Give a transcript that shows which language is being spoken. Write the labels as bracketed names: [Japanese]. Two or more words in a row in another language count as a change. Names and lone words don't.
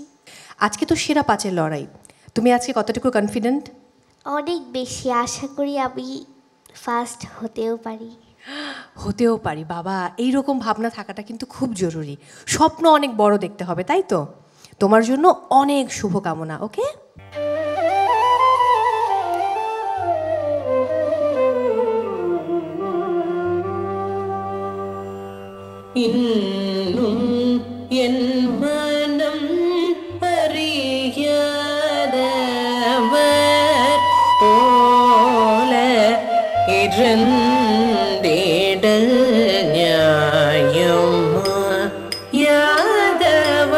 [Bangla] আজকে তো সেরা 5-এর লড়াই, তুমি আজকে কতটুকু কনফিডেন্ট? অনেক বেশি, আশা করি আমি ফার্স্ট হতেও পারি। হতেও পারি বাবা, এইরকম ভাবনা থাকাটা কিন্তু খুব জরুরি। স্বপ্ন অনেক বড় দেখতে হবে, তাই তো? তোমার জন্য অনেক শুভকামনা। ওকে, [Tamil] இன்னும் என் மனம் அறியாதவர் போல இருந்திட நியாயமா யாதவா